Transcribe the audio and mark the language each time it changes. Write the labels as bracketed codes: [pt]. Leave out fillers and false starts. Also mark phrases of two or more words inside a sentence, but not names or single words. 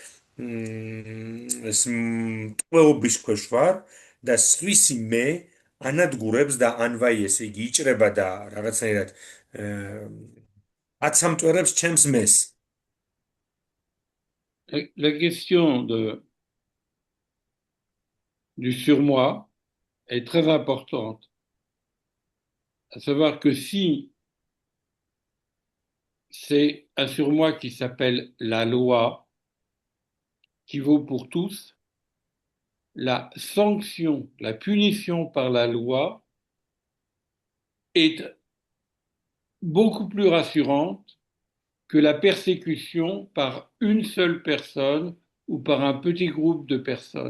[ka] ტყვეობის ქვეშ ვარ და სხვისი მე ანადგურებს და ანვაი ესე იგი იჭრება და რაღაცნაირად აცამტვერებს ჩემს მეს. [fr] La question du surmoi est très importante. À savoir que si c'est un surmoi qui s'appelle la loi, qui vaut pour tous, la sanction, la punition par la loi est beaucoup plus rassurante que la persécution par une seule personne ou par un petit groupe de personnes.